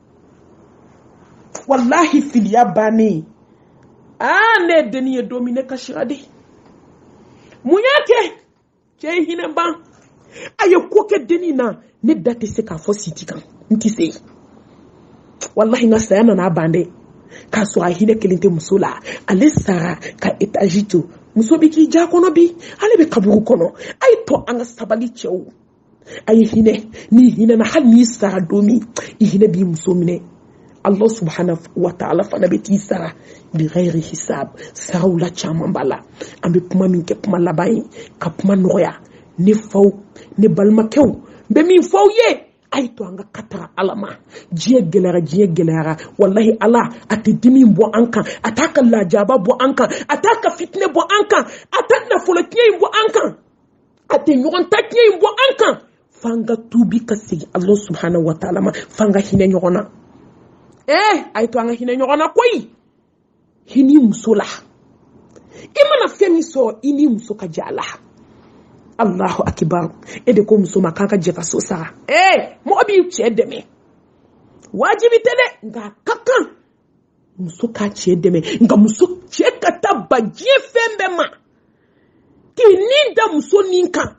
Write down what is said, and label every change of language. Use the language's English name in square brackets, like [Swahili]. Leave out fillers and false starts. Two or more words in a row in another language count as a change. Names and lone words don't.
[Bambara] wallahi filiya bannen ne deni ye don min ne kasira de mun y'a kɛ cɛ hinɛ ban a ye ko kɛ deni na ne da tɛ se k'a fɔ siti kan n tɛ se wallahi n ka saya nana ban dɛ k'a sɔrɔ a hinɛ kelen tɛ muso la ale sara ka étage to muso bɛ k'i ja kɔnɔ bi ale bɛ kaburu kɔnɔ a ye to an ka sabali cɛw a ye hinɛ n'i hinɛna hali n'i sara don min I hinɛ b'i muso minɛ [Arabic] الله سبحانه وتعالى [Bambara] fana bɛ t'i sara [Arabic] بغير حساب [Bambara] saraw la caman b'a la an bɛ kuma min kɛ kuma laban ye ka kuma nɔgɔya ne faw ne balimakɛw n bɛ min fɔ aw ye a ye to an ka katara ala ma diɲɛ gɛlɛyara wallahi ala a tɛ dimi bɔ an kan a t'a ka lajaba bɔ an kan a t'a ka fitinɛ bɔ an kan a t'a nafolo tiɲɛ bɔ an kan a tɛ ɲɔgɔn ta tiɲɛ bɔ an kan f'an ka tuubi ka segin [Arabic] الله سبحانه وتعالى [Bambara] ma f'an ka hinɛ ɲɔgɔn na a ye to an ka hinɛ ɲɔgɔn na koyi hini muso la i mana fɛn min sɔrɔ i ni muso ka jɛ a la [Arabic] الله أكبر [Bambara] e de ko muso ma kan ka jɛ ka so sara mɔgɔ b'i cɛ dɛmɛ wajibi tɛ dɛ nka ka kan muso ka cɛ dɛmɛ nka muso cɛ ka taa ba diɲɛ fɛn bɛɛ ma k'i ni da muso nin kan